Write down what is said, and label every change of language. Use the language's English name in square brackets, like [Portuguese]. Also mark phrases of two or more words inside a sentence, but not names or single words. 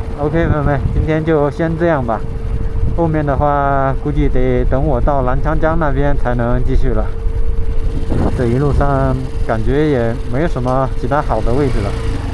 [Chinese] OK， 朋友們，今天就先這樣吧。後面的話估計得等我到南昌江那邊才能繼續了。這一路上感覺也沒有什麼其他好的位置了。